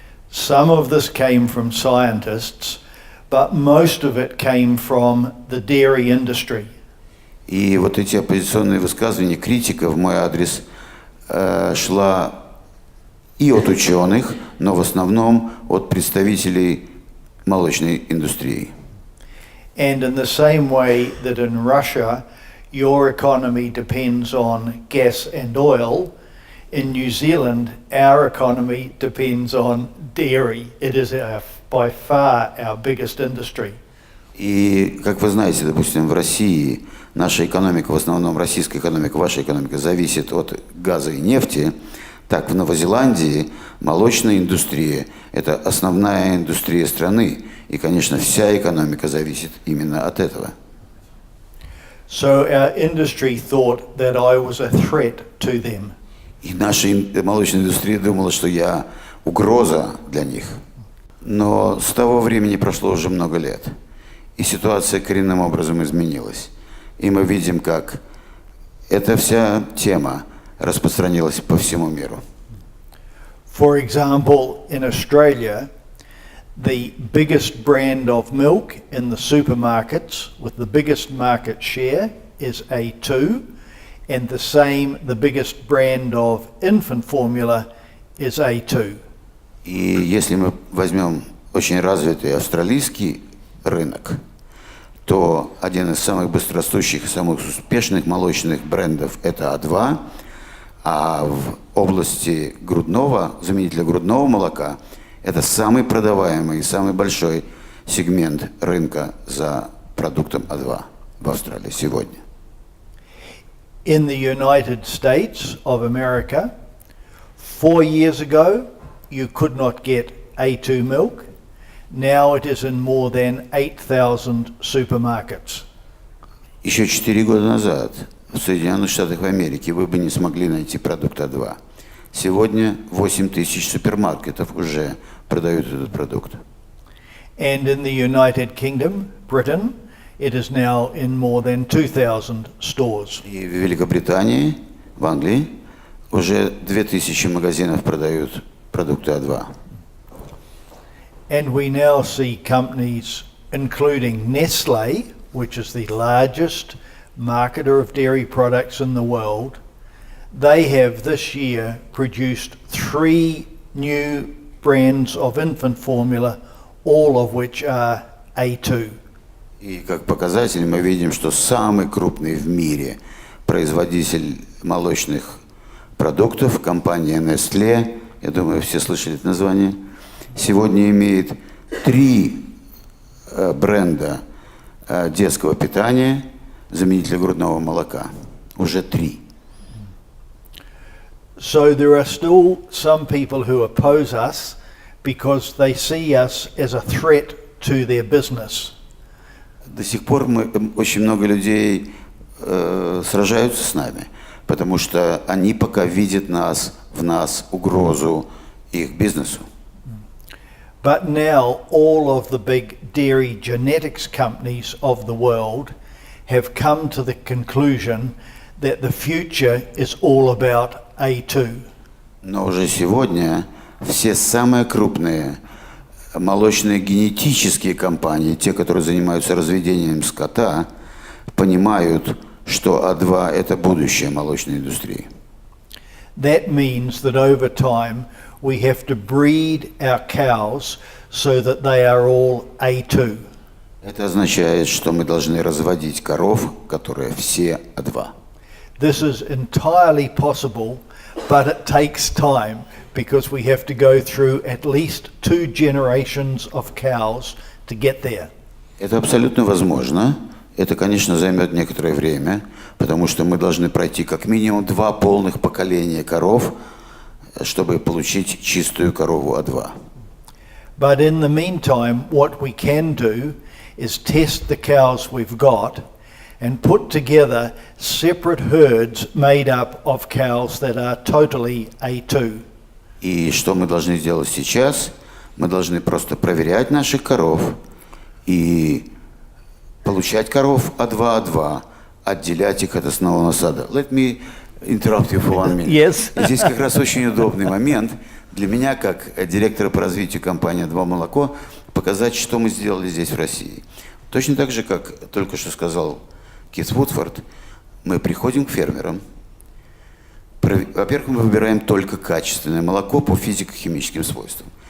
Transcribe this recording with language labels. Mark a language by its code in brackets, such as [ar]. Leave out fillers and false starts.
[en] Some of this came from scientists, but most of it came from the dairy industry. [ru] И вот эти оппозиционные высказывания, критика в мой адрес шла и от ученых, но в основном от представителей молочной индустрии. [en] And in the same way that in Russia, your economy depends on gas and oil, in New Zealand, our economy depends on dairy. It is by far our biggest industry. [ru] И, как вы знаете, допустим, в России наша экономика, в основном российская экономика, ваша экономика, зависит от газа и нефти, так в Новой Зеландии молочная индустрия – это основная индустрия страны. И, конечно, вся экономика зависит именно от этого. [en] So our industry thought that I was a threat to them. [ru] И наша молочная индустрия думала, что я угроза для них. Но с того времени прошло уже много лет. И ситуация коренным образом изменилась. И мы видим, как эта вся тема распространилась по всему миру. [en] For example, in Australia, the biggest brand of milk in the supermarkets with the biggest market share is A2, and the biggest brand of infant formula is A2. [ru] И если мы возьмем очень развитый австралийский рынок, то один из самых быстрорастущих и самых успешных молочных брендов – это А2, а в области заменителя грудного молока – это самый продаваемый и самый большой сегмент рынка за продуктом А2 в Австралии сегодня. [en] In the United States of America, 4 years ago, you could not get A2 milk. Now it is in more than 8,000 supermarkets. [ru] Еще 4 года назад в Соединенных Штатах Америки вы бы не смогли найти продукт А2. Сегодня 8 тысяч супермаркетов уже продают этот продукт. [en] And in the United Kingdom, Britain, it is now in more than 2,000 stores. [ru] И в Великобритании, в Англии, уже 2000 магазинов продают продукты А2. [en] And we now see companies, including Nestle, which is the largest marketer of dairy products in the world. They have this year produced 3 new brands of infant formula, all of which are A2. [ru] И как показатель мы видим, что самый крупный в мире производитель молочных продуктов, компания Nestle, я думаю, все слышали это название, сегодня имеет 3 бренда детского питания, заменителя грудного молока. Уже 3. [en] So there are still some people who oppose us because they see us as a threat to their business. [ru] До сих пор очень много людей сражаются с нами, потому что они пока видят в нас угрозу их бизнесу. [en] But now all of the big dairy genetics companies of the world have come to the conclusion that the future is all about A2. [ru] Но уже сегодня все самые крупные молочные генетические компании, те, которые занимаются разведением скота, понимают, что А2 – это будущее молочной индустрии. [en] That means that over time we have to breed our cows so that they are all A2. [ru] Это означает, что мы должны разводить коров, которые все А2. [en] This is entirely possible, but it takes time because we have to go through at least 2 generations of cows to get there. [ru] Это абсолютно возможно. Это, конечно, займет некоторое время, потому что мы должны пройти как минимум 2 полных поколения коров, чтобы получить чистую корову А2. [en] But in the meantime, what we can do is test the cows we've got and put together separate herds made up of cows that are totally A2. [ru] И что мы должны сделать сейчас? Мы должны просто проверять наших коров и получать коров А2, отделять их от основного стада. [en] Let me interrupt you for 1 minute. Yes. [ru] Здесь как раз очень удобный момент для меня, как директора по развитию компании «А2 Молоко», показать, что мы сделали здесь, в России. Точно так же, как только что сказал Кит Вудфорд, мы приходим к фермерам. Во-первых, мы выбираем только качественное молоко по физико-химическим свойствам.